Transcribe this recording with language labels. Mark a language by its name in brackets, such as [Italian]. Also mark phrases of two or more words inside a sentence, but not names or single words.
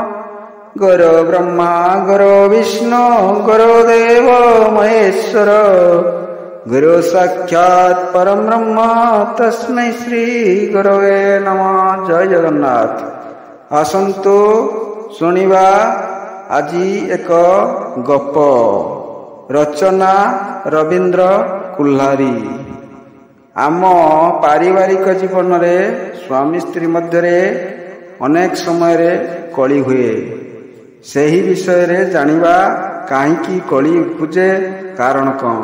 [Sanskrit] गुरु ब्रह्मा गुरु विष्णु गुरुदेव महेश्वर गुरु साक्षात् परम ब्रह्म तस्मै श्री गुरवे नमः। [Odia] ଜୟ ଜଗନ୍ନାଥ। ଆସନ୍ତୁ ଶୁଣିବା ଆଜି ଏକ ଗପ। रचना रवींद्र कुल्हारी। ଆମ ପାରିବାରିକ ଜୀବନ ରେ ସ୍ୱାମୀ ସ୍ତ୍ରୀ ମଧ୍ୟ ଅନେକ ସମୟ କଳି ହୁଏ। ସହି ବିଷୟ ରେ ଜାଣିବା କାହିଁକି କଳି ଉପୁଜେ କାରଣ କଣ।